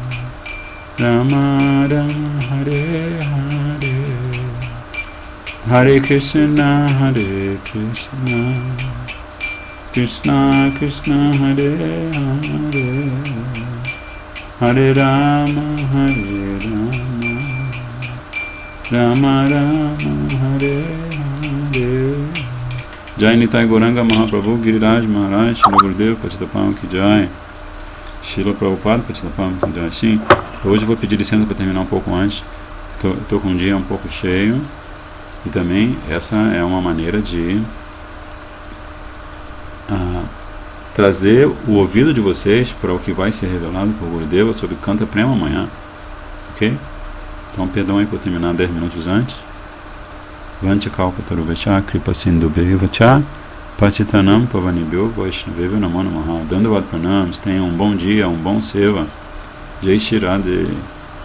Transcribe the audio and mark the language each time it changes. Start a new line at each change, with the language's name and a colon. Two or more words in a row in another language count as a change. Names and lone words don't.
Portuguese: Rama Rama, Hare Hare, Hare Krishna, Krishna Krishna, Hare Hare, Hare Rama, Hare Rama, Rama Rama, Hare Hare.
Hindi: जय निताई गौरांग महाप्रभु, गिरिराज महाराज, शील गुरुदेव, पतितपाम की जय, शील प्रभुपाद, पतितपाम की जय.
Portuguese: Sim, hoje eu vou pedir licença para terminar um pouco antes. Estou com um dia um pouco cheio. E também essa é uma maneira de trazer o ouvido de vocês para o que vai ser revelado por Gurudeva sobre Kanta Prema amanhã. Ok? Então, perdão aí por terminar 10 minutos antes.
Sanskrit: वाञ्छाकल्पतरुभ्यश्च, कृपा सिन्धुभ्य एव च, पतितानां पावनेभ्यो वैष्णवेभ्यो नमो नमः.
Hindi: दण्डवत प्रणाम,
Portuguese: tenham um bom dia, um bom seva.
Hindi: जय श्री राधे.